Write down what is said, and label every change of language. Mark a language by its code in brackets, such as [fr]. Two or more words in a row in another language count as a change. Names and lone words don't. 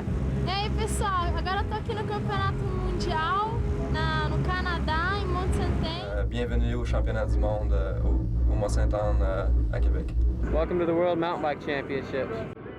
[pt] E aí, pessoal, agora eu tô aqui no Campeonato Mundial, no Canadá, em Mont-Saint-Anne. [fr] Bienvenue au championnat du monde au Mont-Saint-Anne à Québec. [en] Welcome to the World Mountain Bike Championships.